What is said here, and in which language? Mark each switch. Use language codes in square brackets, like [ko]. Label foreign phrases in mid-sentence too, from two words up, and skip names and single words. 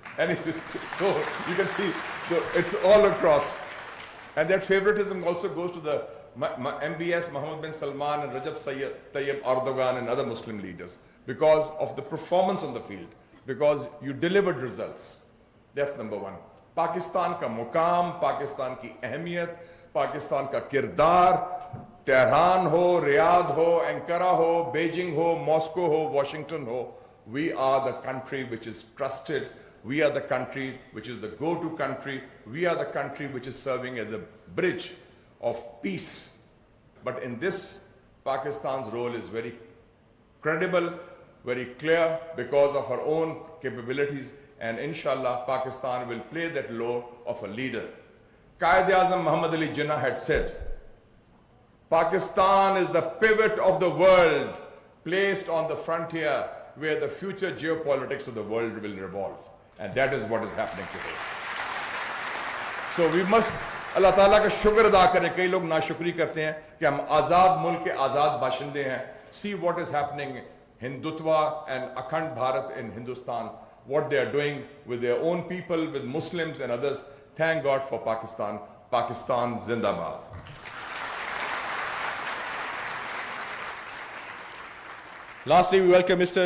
[en] And so you can see it's all across. And that favoritism also goes to the MBS, Mohammed bin Salman and Rajab Tayyip Erdogan and other Muslim leaders because of the performance on the field, because you delivered results. That's number one. [ur] پاکستان کا مقام، پاکستان کی اہمیت، پاکستان کا کردار، تہران ہو، ریاض ہو، انقرہ ہو، بیجنگ ہو، ماسکو ہو، واشنگٹن ہو, [en] we are the country which is trusted. We are the country which is the go-to country. We are the country which is serving as a bridge of peace. But in this, Pakistan's role is very credible, very clear because of our own capabilities, and inshallah, Pakistan will play that role of a leader. Quaid-e-Azam Muhammad Ali Jinnah had said, Pakistan is the pivot of the world, placed on the frontier where the future geopolitics of the world will revolve. And that is what is happening today. So we must, [ur] اللہ تعالیٰ کا شکر ادا کرے. کئی لوگ ناشکری کرتے ہیں کہ ہم آزاد ملک کے آزاد باشندے ہیں. [en] See what is happening Hindutva and Akhand Bharat in Hindustan, what they are doing with their own people, with Muslims and others. Thank God for Pakistan. [ur] پاکستان زندہ باد. [en] Lastly, we welcome Mr.